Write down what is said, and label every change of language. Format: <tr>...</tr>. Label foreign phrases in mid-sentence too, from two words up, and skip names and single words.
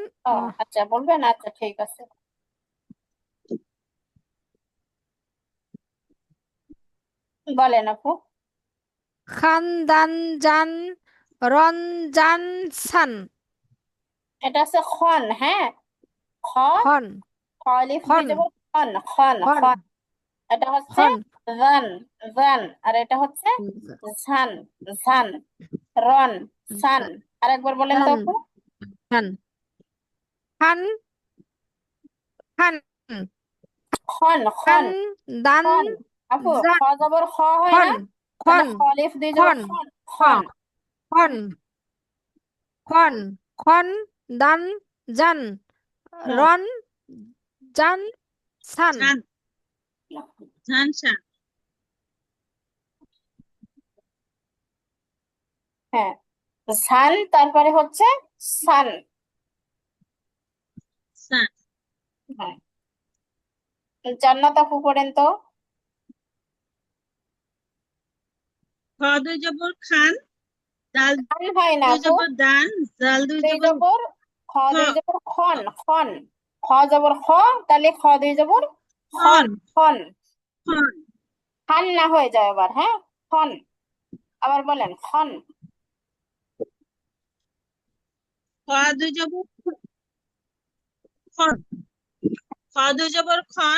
<bn>ও আচ্ছা, বলবেন, আচ্ছা ঠিক আছে, বলেন আপু।</bn> <ar>خً دً جً، رٌ جً سً,</ar> <bn>এটা হচ্ছে খন, হ্যাঁ। খ, খন, খ আলিফ দুই খন, জবর</bn> <ar>خٌ، خٌ,</ar> <bn>খন, খন। এটা হচ্ছে খন,</bn> <ar>جً، جً,</ar> <bn>আর এটা হচ্ছে</bn> <ar>زً، زً، رٌ، سً.</ar> <bn>আরেকবার বলেন তো জান, আপু।</bn> <ar>خً، خً، خً,</ar> <bn>খন, খান খন, দান খন। আপু খ জান, জবর খ হয় খন, না? তাহলে খন, খ আলিফ দুই জবর খন, খন, খ, খন।</bn> <ar>خٌ، خٌ، خٌ, دً، جً,</ar> <bn>হুম।</bn> <ar>رٌ، جً، سً. ঝান, ঝানসা,</ar> <bn>হ্যাঁ, সান, তারপরে হচ্ছে সান। সান। হ্যাঁ, জান্নাত আপু পড়েন তো। খ দুই জবর খান, দাল খান হয় না দুই আপু, জবর দান, জাল দুই দুই জবর জবর খ, খ, দুই জবর</bn> <ar>خٌ، خٌ.</ar> <bn>খ জবর খ, তাহলে খ দুই জবর খন, খন, খন। খন। খান না হয়ে যায় আবার, হ্যাঁ। খন, আবার বলেন খন। খ দুই জবর খন, খ দুই জবর খন,</bn>